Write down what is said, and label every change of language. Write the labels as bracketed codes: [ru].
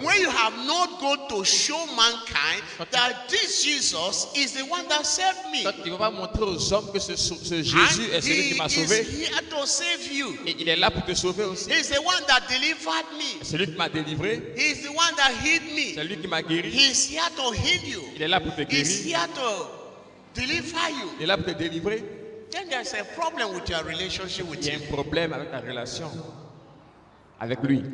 [en] When you have not gone to show mankind that this Jesus is the one that saved me, [fr] Quand tu ne vas pas montrer aux hommes que ce [en] and [fr] Jésus est celui [en] He [fr] qui m'a [en] is [fr] sauvé, [en] here to save you. [fr] et il est là pour te sauver aussi. [en] He's the one that delivered me. [fr] C'est lui qui m'a délivré, [en] He's the one that healed [fr] c'est [en] me. [fr] lui qui m'a guéri. [en] He's here to heal you. [fr] Il est là pour te [en] He's [fr] guérir, [en] here to deliver you. [fr] il est là pour te délivrer. [en] Then there's a problem with your relationship with [fr] Il y a [en] Him. [fr] un problème avec ta relation avec lui.